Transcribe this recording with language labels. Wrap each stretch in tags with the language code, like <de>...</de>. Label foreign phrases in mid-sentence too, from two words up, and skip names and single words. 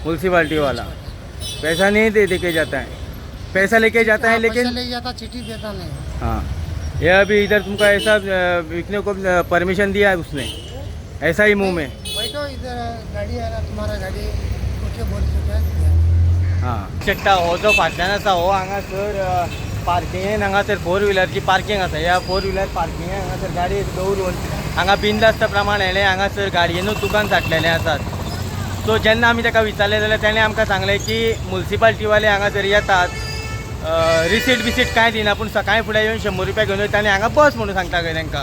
<hi>म्यूनसिपाल्टी वाला पैसा नहीं दे के जाता है। पैसा लेके जाता है लेकिन ले जाता, चिट्ठी देता नहीं। हाँ, ये अभी इधर तुमको ऐसा बिकने को परमिशन दिया है उसने, ऐसा ही मुंह में? बैठो इधर, गाड़ी है ना तुम्हारा, गाड़ी उठे बोल चुका। हाँ,</hi> <kok>शकता हो जो फाटल्यान आसा हो हांगासर पार्किंग, हांगासर 4 व्हिलरची पार्किंग आसा। ह्या 4 व्हिलर पार्किंग हांगासर गाडी दवरून हांगा बिनधास्त प्रमाण येले हांगासर गाडयेनूच दुकान साठलेले आसात। सो जेन्ना आमी ताका विचारलें जाल्यार ताणें आमकां सांगलें की म्युन्सिपाल्टीवाले हांगासर येतात, रिसीट कांय दिना, पूण सकाळीं फुडें येवन 100 रुपया घेवन वयता आनी हांगा बस म्हणून सांगता खंय तांकां।</kok>